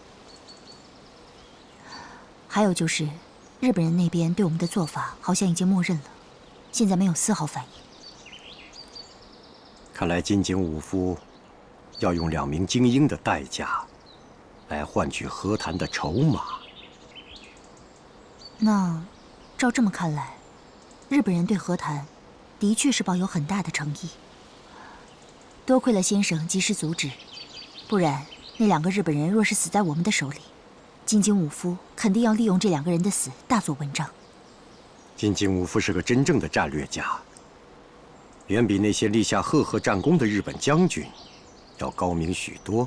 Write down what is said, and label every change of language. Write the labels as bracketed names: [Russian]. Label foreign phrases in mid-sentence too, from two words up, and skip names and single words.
[Chinese] 還有就是，日本人那邊對我們的做法好像已經默認了，現在沒有絲毫反應。看來金井武夫要用2名精英的代價來換取和談的籌碼。那照這麼看來，日本人對和談的確是抱有很大的誠意。多虧了先生及時阻止，不然那2個日本人若是死在我們的手裡，金井武夫肯定要利用這2個人的死大做文章。金井武夫是個真正的戰略家，遠比那些立下赫赫戰功的日本將軍要高明許多。